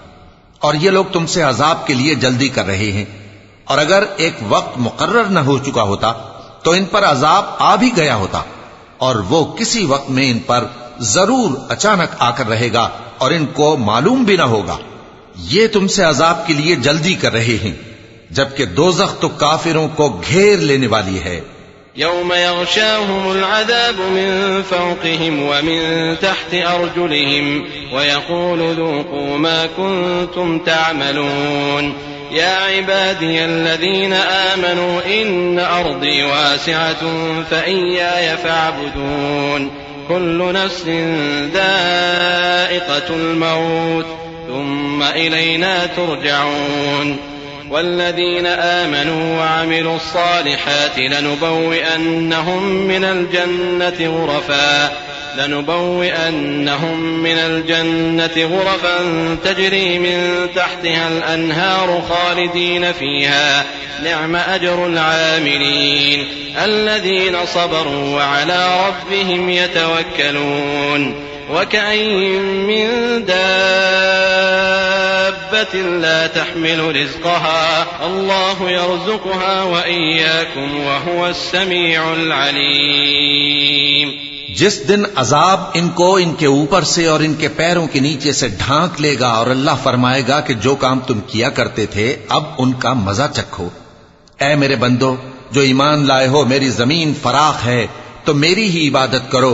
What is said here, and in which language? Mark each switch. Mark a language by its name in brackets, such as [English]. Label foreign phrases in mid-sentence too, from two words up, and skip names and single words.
[Urdu] اور یہ لوگ تم سے عذاب کے لیے جلدی کر رہے ہیں، اور اگر ایک وقت مقرر نہ ہو چکا ہوتا تو ان پر عذاب آ بھی گیا ہوتا، اور وہ کسی وقت میں ان پر ضرور اچانک آ کر رہے گا اور ان کو معلوم بھی نہ ہوگا. یہ تم سے عذاب کے لیے جلدی کر رہے ہیں، جبکہ دوزخ تو کافروں کو گھیر لینے والی ہے. [Arabic] يوم يغشاهم العذاب من فوقهم ومن تحت أرجلهم ويقول ذوقوا ما كنتم تعملون يا عبادي الذين آمنوا إن أرضي واسعة فإياي فاعبدون كل نفس ذائقة الموت ثم إلينا ترجعون والذين آمنوا وعملوا الصالحات لنبوئنهم من الجنة غرفا تجري من تحتها الأنهار خالدين فيها نعم أجر العاملين الذين صبروا وعلى ربهم يتوكلون وكأين من دابة لا تحمل رزقها الله يرزقها وإياكم وهو السميع العليم. [Urdu] جس دن عذاب ان کو ان کے اوپر سے اور ان کے پیروں کے نیچے سے ڈھانک لے گا اور اللہ فرمائے گا کہ جو کام تم کیا کرتے تھے اب ان کا مزہ چکھو. اے میرے بندو جو ایمان لائے ہو، میری زمین فراخ ہے تو میری ہی عبادت کرو.